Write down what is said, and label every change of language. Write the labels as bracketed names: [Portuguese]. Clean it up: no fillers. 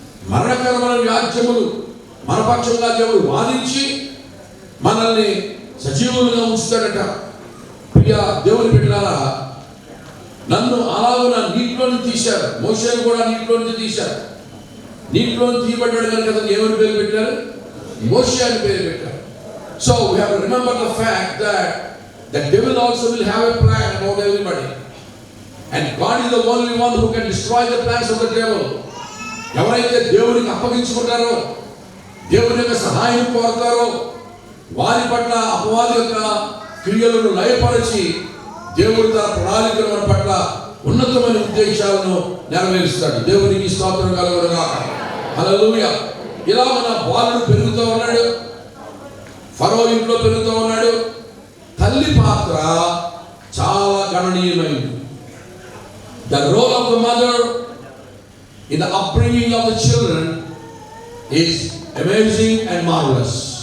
[Telugu] మరణకరమైన వ్యాజ్యములు మన పక్షంగా దేవుడు వాదించి మనల్ని సజీవులుగా ఉంచుతాడట. ప్రియ దేవుని బిడ్డలారా, నన్ను అలాగున నీటిలోని తీశారు, మోషేను కూడా నీటిలోని తీశారు. నీటిలోని తీయబడ్డాడు కనుక అతను ఎవరి పేరు పెట్టారు? మోషే అని పేరు పెట్టారు. [English] So we have to remember the fact that the devil also will have a plan about everybody. And God is the only one who can destroy the plans of the devil. [Telugu] ఎవరైతే దేవునికి అప్పగించుకుంటారో, దేవుని యొక్క సహాయం కోరుతారో, వారి పట్ల అపవాది యొక్క క్రియలను లయపరిచి దేవుడు తన ప్రణాళికల మన పట్ల ఉన్నతమైన ఉద్దేశాలను నెరవేరుస్తాడు. దేవునికి స్తోత్రం కలుగునుగాక. హల్లెలూయా. ఇలా మన బాలుడు పెరుగుతూ ఉన్నాడు, ఫరో ఇంట్లో పెరుగుతూ ఉన్నాడు. తల్లి పాత్ర చాలా గణనీయమైనది. [English] The role of the mother in the upbringing of the children is amazing and marvelous.